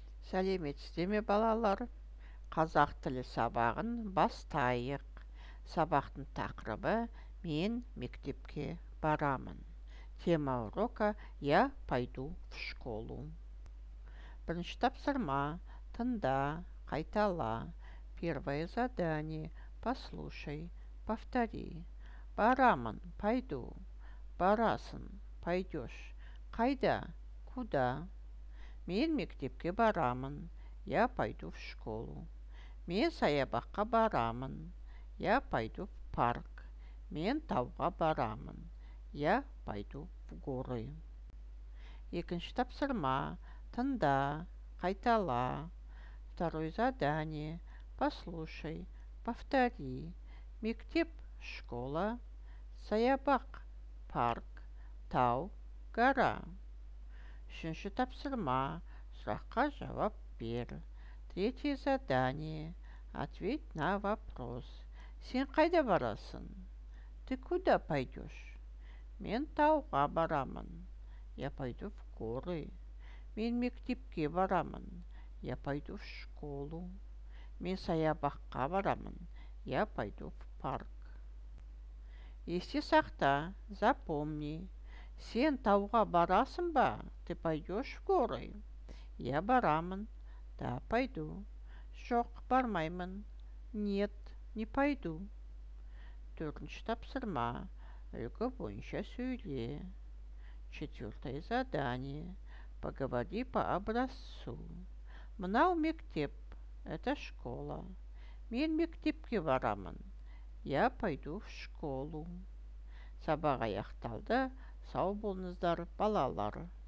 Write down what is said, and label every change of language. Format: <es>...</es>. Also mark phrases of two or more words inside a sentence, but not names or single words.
<kk>Сәлеметсіздер ме балалар? Қазақ тілі сабағын бастайық. Сабақтың тақырыбы «Мен мектепке барамын».</kk> <ru>Тема урока «Я пойду в школу».</ru> <kk>Бірінші тапсырма. Тыңда, қайтала.</kk> <ru>Первое задание. Послушай, повтори.</ru> <kk>Барамын, пойду. Барасың, пойдешь. Қайда, куда? Мен мектепке барамын.</kk> <ru>Я пойду в школу.</ru> <kk>Мен саябаққа барамын.</kk> <ru>Я пойду в парк.</ru> <kk>Мен тауға барамын.</kk> <ru>Я пойду в горы.</ru> <kk>Екінші тапсырма. Тыңда, қайтала.</kk> <ru>Второе задание. Послушай, повтори.</ru> <kk>Мектеп, школа. Саябақ, парк. Тау, гора. Үшінші тапсырма. Сұраққа жауап бер.</kk> <ru>Третье задание. Ответь на вопрос.</ru> <kk>Сен қайда барасың?</kk> <ru>Ты куда пойдешь?</ru> <kk>Мен тауға барамын.</kk> <ru>Я пойду в горы.</ru> <kk>Мен мектепке барамын.</kk> <ru>Я пойду в школу.</ru> <kk>Мен саябаққа барамын.</kk> <ru>Я пойду в парк.</ru> <kk>Есте сақта, запомни. Сен тауға барасың ба?</kk> <ru>Ты пойдешь в горы?</ru> <kk>Я барамын.</kk> <ru>Да, пойду.</ru> <kk>Жоқ, бармаймын.</kk> <ru>Нет, не пойду.</ru> <kk>Төртінші тапсырма. Үлгі бойынша сөйле.</kk> <ru>Четвертое задание. Поговори по образцу.</ru> <kk>Мынау мектеп.</kk> <ru>Это школа.</ru> <kk>Мен мектепке барамын.</kk> <ru>Я пойду в школу.</ru> <kk>Сабақ аяқталды. Сау болыңыздар, балалар.</kk>